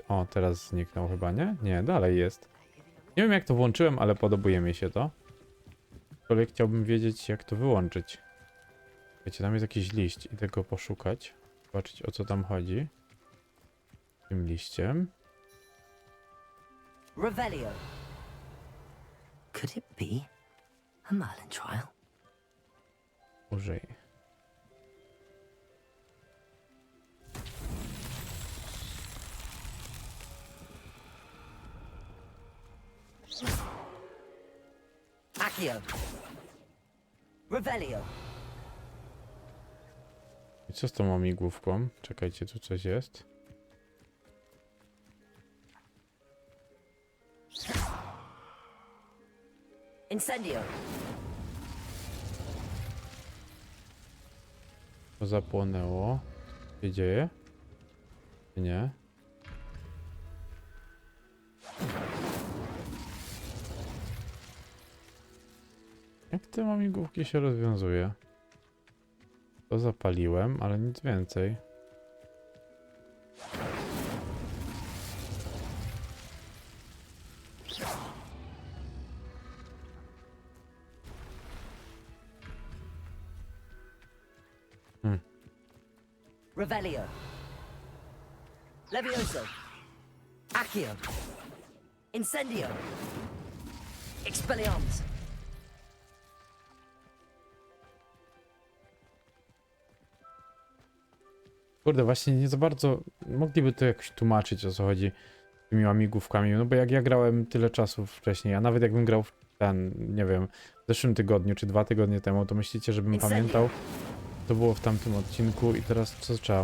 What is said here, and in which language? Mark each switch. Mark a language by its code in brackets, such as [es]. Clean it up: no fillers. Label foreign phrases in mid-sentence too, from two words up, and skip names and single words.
[pl] O, teraz zniknął chyba, nie? Nie, dalej jest. Nie wiem, jak to włączyłem, ale podobuje mi się to. Aczkolwiek chciałbym wiedzieć, jak to wyłączyć. Wiecie, tam jest jakiś liść. Idę go poszukać. Zobaczyć, o co tam chodzi. Tym liściem. Revelio. [en] Could it be a Merlin trial? [pl] Użyj. Accio. Revelio. I co z tą łamigłówką? Czekajcie, tu coś jest. Incendio. To zapłonęło. Co się dzieje? Nie. Jak te łamigłówki się rozwiązuje? To zapaliłem, ale nic więcej. Revelio. Levioso. Accio. Incendio. Expelliarmus. Kurde, właśnie nie za bardzo mogliby to jakoś tłumaczyć, o co chodzi z tymi łamigłówkami, no bo jak ja grałem tyle czasu wcześniej, a nawet jakbym grał w ten, nie wiem, w zeszłym tygodniu czy 2 tygodnie temu, to myślicie, żebym pamiętał, to było w tamtym odcinku i teraz co trzeba?